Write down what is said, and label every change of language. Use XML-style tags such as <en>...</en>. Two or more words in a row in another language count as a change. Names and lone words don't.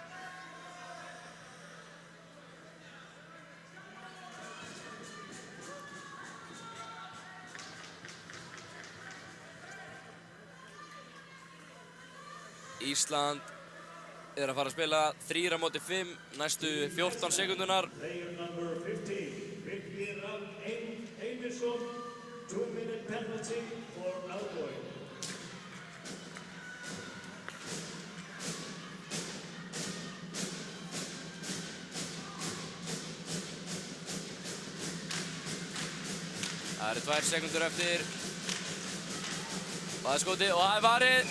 <is>Ísland er að fara að spila 3 á móti 5 næstu 14 sekúndunar.</is> <en>Player number 15, Birkir Einarsson, 2-minute penalty for outgoing.</en> <is>Það eru 2 sekúndur eftir. Það er skotið og það er varið.</is>